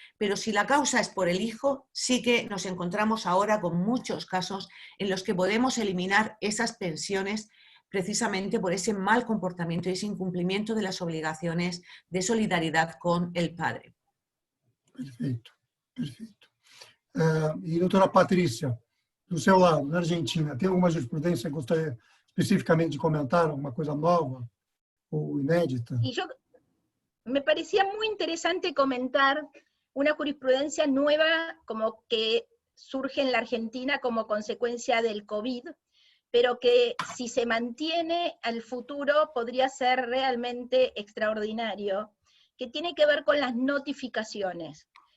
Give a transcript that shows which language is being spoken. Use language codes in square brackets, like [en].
[es] Pero si la causa es por el hijo, sí que nos encontramos ahora con muchos casos en los que podemos eliminar esas pensiones precisamente por ese mal comportamiento y ese incumplimiento de las obligaciones de solidaridad con el padre. [pt] Perfeito, perfeito. E doutora Patrícia, do seu lado, na Argentina, tem alguma jurisprudência que gostaria especificamente de comentar, alguma coisa nova o inédita? [es] Y me parecía muy interesante comentar una jurisprudencia nueva como que surge en la Argentina como consecuencia del COVID, pero que si se mantiene al futuro podría ser realmente extraordinario, que tiene que ver con las notificaciones.